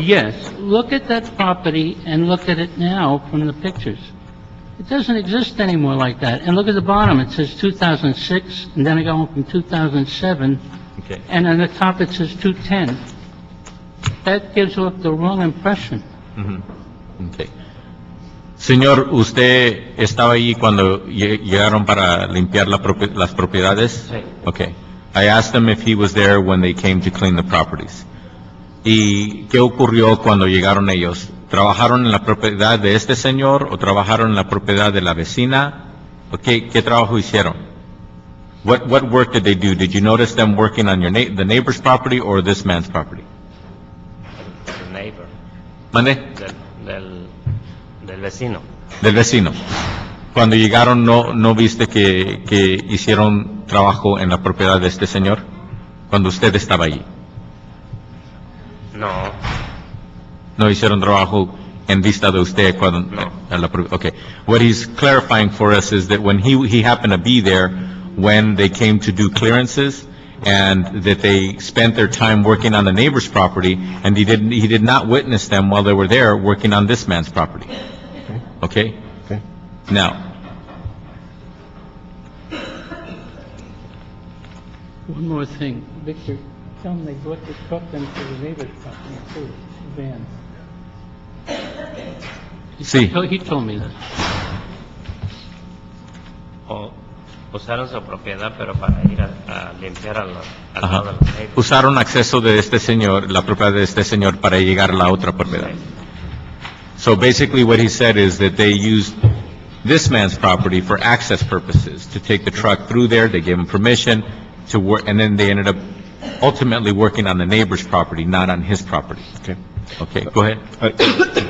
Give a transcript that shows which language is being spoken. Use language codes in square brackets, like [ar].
[en] Yes, look at that property and look at it now from the pictures. It doesn't exist anymore like that. And look at the bottom, it says 2006, and then I go on from 2007, Okay. and on the top it says 210. That gives off the wrong impression. Mhm. Okay. [es] Señor, ¿usted estaba allí cuando llegaron para limpiar las propiedades? Sí. [en] Okay. I asked him if he was there when they came to clean the properties. [es] ¿Y qué ocurrió cuando llegaron ellos? ¿Trabajaron en la propiedad de este señor o trabajaron en la propiedad de la vecina? ¿O qué trabajo hicieron? [en] What work did they do? Did you notice them working on the neighbor's property or this man's property? [es] El neighbor, ¿Mande? del vecino. Del vecino. Cuando llegaron, ¿no viste que hicieron trabajo en la propiedad de este señor? Cuando usted estaba allí. No, ¿No hicieron trabajo en vista de usted cuando... [en] Okay. What he's clarifying for us is that when he happened to be there when they came to do clearances, and that they spent their time working on the neighbor's property, and he did not witness them while they were there working on this man's property. Okay? Okay. Now, One more thing, Victor, tell them they brought the truck into the neighbor's property too, van. [es] Sí. [en] He told me that. [es] Usaron su propiedad, pero para ir a limpiar al lado de los neighbors. usaron acceso de este señor, la propiedad de este señor, para llegar a la otra propiedad. [en] So basically what he said is that they used this man's property for access purposes, to take the truck through there, they gave him permission to work, and then they ended up ultimately working on the neighbor's property, not on his property. Okay. Okay, go ahead.